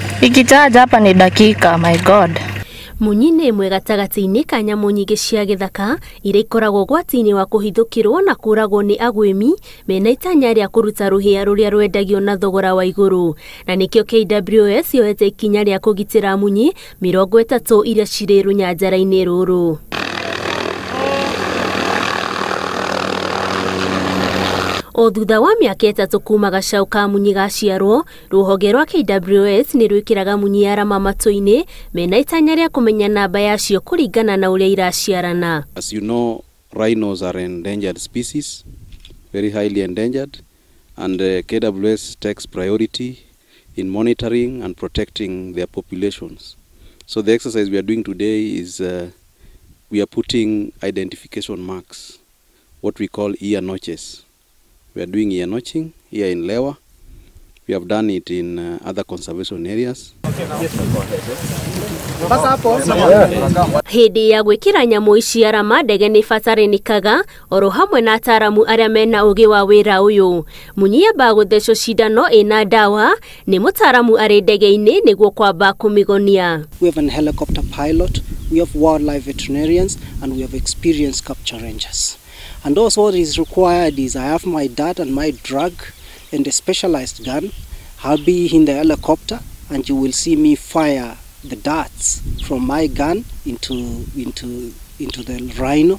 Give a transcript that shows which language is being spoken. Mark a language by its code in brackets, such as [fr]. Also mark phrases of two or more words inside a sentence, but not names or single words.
[sw] Ikichaja hapa ni dakika, [en] my god. [ki] Munyi nĩ ĩmwe gatagati-inĩ ka nyamũ nyingĩ cia gĩthaka iria ikoragwo gwati-inĩ wa kũhithũkĩrwo na kũragwo nĩ agwĩmi mena itanya rĩa kũruta rũhĩa rũrĩa rwendagio na thogora wa igũrũ, na nĩkĩo KWS yoete ikinya rĩa kũgitĩra munyi 30 iria cirĩ rũnyanjara-inĩ rũrũ. O thutha wa mĩaka 3 kuma gacaũ ka munyi gaciarwo, rũhonge rwa KWS nĩ rwĩkĩraga munyi arama matũ-inĩ mena itanya rĩa kũmenya namba yacio kũringana na ũrĩa iraciarana. [en] As you know, rhinos are endangered species, very highly endangered, and KWS takes priority in monitoring and protecting their populations. So the exercise we are doing today is we are putting identification marks, what we call ear notches. We are doing ear notching here in Lewa. We have done it in other conservation areas. [ki] Hĩndĩ ya gwĩkĩra nyamũ ici arama, ndege nĩ ĩbataranĩkaga oro hamwe na ataramu arĩa mena ũgĩ wa wĩra ũyũ. Munyi yambaga gũthecwo cindano ĩna ndawa nĩ mũtaramu arĩ ndege-inĩ nĩguo kwamba kũmĩgonia. [en] We have an helicopter pilot, we have wildlife veterinarians, and we have experienced capture rangers. And also what is required is I have my dart and my drug and a specialized gun. I'll be in the helicopter and you will see me fire the darts from my gun into the rhino.